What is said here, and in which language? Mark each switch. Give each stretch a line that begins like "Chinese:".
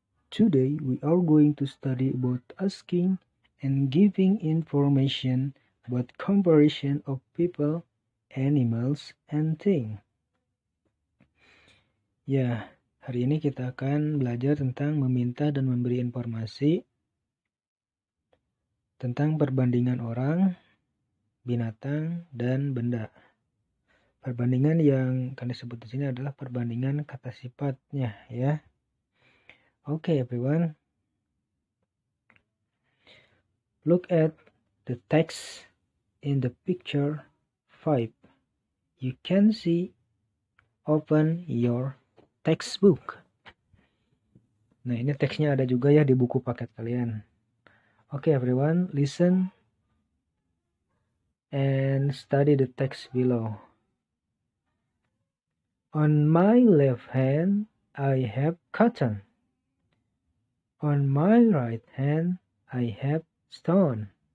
English: Today, we are going to study about asking and giving information about comparison of people, animals, and things.
Indonesian: Ya, hari ini kita akan belajar tentang meminta dan memberi informasi tentang perbandingan orang, binatang, dan benda. Perbandingan yang akan disebut di sini adalah perbandingan kata sifatnya, ya.
English: Okay, everyone. Look at the text in the picture 5. You can see, open your textbook.
Indonesian: Nah, ini teksnya ada juga ya di buku paket kalian.
English: Okay, everyone, listen and study the text below. On my left hand, I have cotton. On my right hand, I have stone.